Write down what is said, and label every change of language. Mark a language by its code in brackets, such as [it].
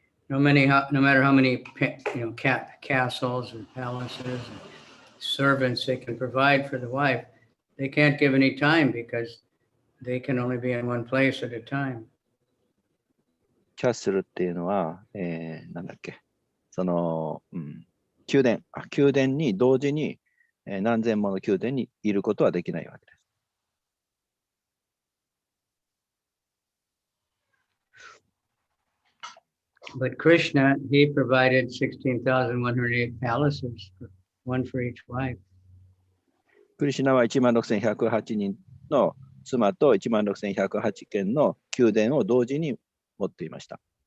[en] No matter how many castles and palaces and servants they can provide for the wife, they can't give any time because they can only be in one place at a time. [ja] キャッスルっていうのは、なんだっけ、その、宮殿に同時に、何千もの宮殿にいることはできないわけです。 [en] But Krishna, he provided 16,108 palaces, one for each wife. [ja] クリシュナは16,108人の妻と16,108軒の宮殿を同時に持っていました。